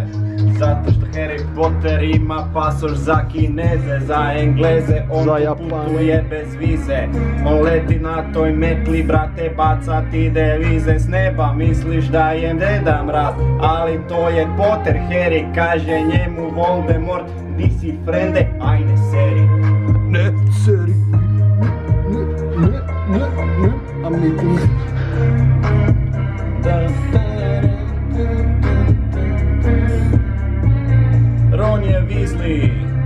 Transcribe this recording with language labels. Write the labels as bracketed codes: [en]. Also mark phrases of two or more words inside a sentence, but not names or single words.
[sr] Zato što Harry Potter ima pasoš za Kineze, za Engleze, on putuje bez vize. On leti na toj metli, brate, baca ti devize s neba, misliš da je Deda Mraz, ali to je Potter. Harry kaže njemu Voldemort, di si frende, aj ne seri. Ne, seri. Ne, [en] I'm meeting. [sr] Ron je Weasley,